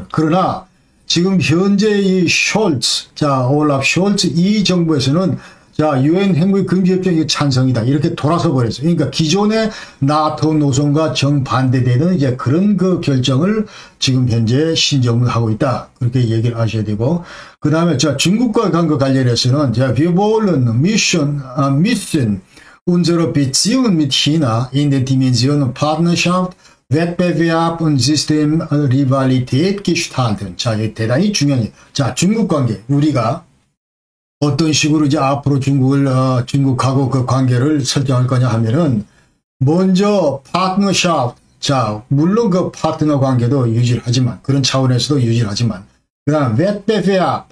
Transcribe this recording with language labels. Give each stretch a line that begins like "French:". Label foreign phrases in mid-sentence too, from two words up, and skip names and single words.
Korean: 그러나 지금 현재 이 올라프 숄츠 이 정부에서는 유엔 핵무기 금지 협정이 찬성이다. 이렇게 돌아서 버렸어요. 그러니까 기존의 나토 노선과 정반대되는 그런 결정을 지금 현재 신정을 하고 있다. 그렇게 얘기를 하셔야 되고. 그 다음에 중국과 관련해서는
German: wir wollen müssen unsere Beziehungen mit China in den Dimensionen Partnerschaft, Wettbewerb und Systemrivalität gestalten.
Korean: 이게 대단히 중요해요. 중국 관계. 우리가 어떤 식으로 앞으로 중국하고 관계를 설정할 거냐 하면은, 먼저, 파트너샵. 물론 파트너 관계도 유지를 하지만, 그런 차원에서도 유지를 하지만, 그 다음, 웨트베베압.